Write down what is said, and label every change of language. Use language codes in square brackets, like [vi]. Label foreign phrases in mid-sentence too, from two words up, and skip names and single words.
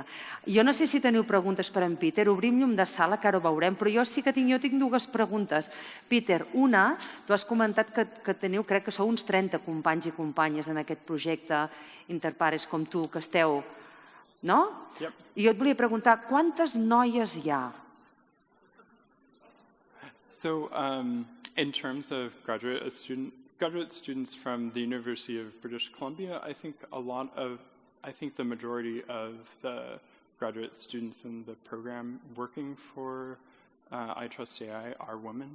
[ca] Jo no sé si teniu preguntes per en Peter, obrim llum de sala, que ara ho veurem, però jo sí que tinc dues preguntes. Peter, una, tu has comentat que teniu, crec que sou uns 30 companys i companyes en aquest projecte Interpares com tu, que esteu... No? Yep. I jo et volia preguntar, quantes noies hi ha? [en] So, in terms of graduate students from the University of British Columbia, I think the majority of the graduate students in the program working for I Trust AI are women.